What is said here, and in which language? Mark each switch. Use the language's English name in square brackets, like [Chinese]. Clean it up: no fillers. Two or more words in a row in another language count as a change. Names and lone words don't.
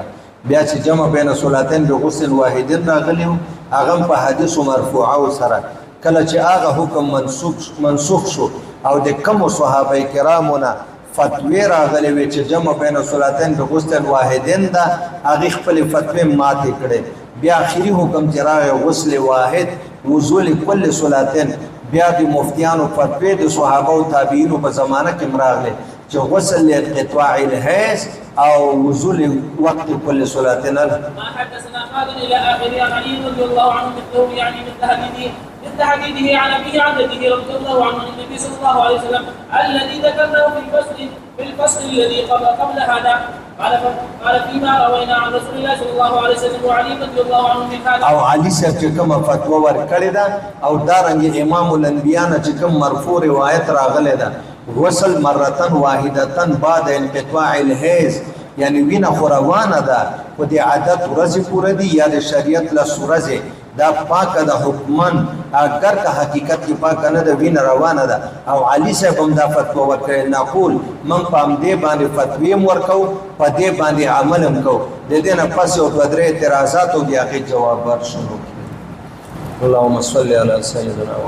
[Pashto] بیا چې [Arabic] جمع بین صلاتین بغسل واحد [Pashto] راغلی هغه په حدیث مرفوعه سره کله چې هغه حکم منسوخ شو او د کوم صحابه کرامونه فتوی راغلی وي چې [Arabic] جمع بین صلاتین بغسل واحد [Pashto] دا هغه خپل فتوی ماته کړي. بیا اخیری حکم چې راغی [Arabic] غسل واحد وضو لكل صلاتین [Pashto] بیا د مفتیانو فتوی د صحابه او تابعینو په زمانه کې راغلی چې [Arabic] غسل لانقطاع الحیض [Pashto] او [Arabic] وضو لوقت كل صلاتین. ما حدثنا خالد الى اخره عن علي رضي الله عنه مثله يعني مثل حديثه عن ابيه عن جده رضي الله عنه عن النبي صلى الله عليه وسلم الذي ذكرناه في الفصل الذي قبل هذا. قال فيما روينا عن رسول الله صلى الله عليه وسلم وعلي رضي الله عنه من هذا. [Pashto] او علي صاحب چې کومه فتوا ورکړې ده او دارنګ امام الانبیاء نه چې کوم مرفوع روایت راغلی ده [Arabic] غسل مرتن واحدتن بعد انقطاع الحیض [Pashto] یعنی وینه خو روانه ده خو د عادت ورځې پوره دي یا د شریعت لس ورځې دا پاکه ده حکمن اگر که حقیقت کې پاکه نه ده وینه روانه ده او علي صاحب هم دا فتوا ورکړې نقول من په همدې باندې فتوی هم ورکوو په دې باندې عمل هم کوو د دې نه پس یو دوه درې اعتراضات او د هغې جواب ورشو. [Arabic] اللهم صل علی سیدنا